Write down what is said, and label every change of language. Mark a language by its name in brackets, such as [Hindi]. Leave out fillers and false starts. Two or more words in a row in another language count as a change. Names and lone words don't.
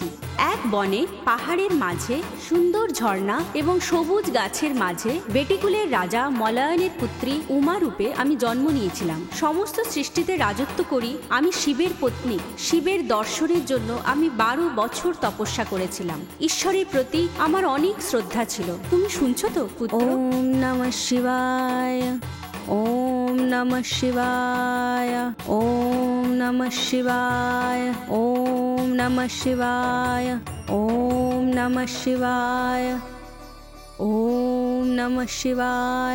[Bangla] এক বনে পাহাড়ের মাঝে সুন্দর ঝর্ণা এবং সবুজ গাছের মাঝে বেটিকুলের রাজা মলয়নের পুত্রী উমা রূপে আমি জন্ম নিয়েছিলাম। সমস্ত সৃষ্টিতে রাজত্ব করি আমি শিবের পত্নী। শিবের দর্শনের জন্য আমি 12 বছর তপস্যা করেছিলাম। ঈশ্বরের প্রতি আমার অনেক শ্রদ্ধা ছিল। তুমি শুনছো তো পুত্র? [Sanskrit] ওম নমঃ শিবায়, ওম নমঃ শিবায়, ওম নমঃ শিবায়, ওম নমঃ শিবায়, ওম নমঃ শিবায়, ওম নমঃ শিবায়,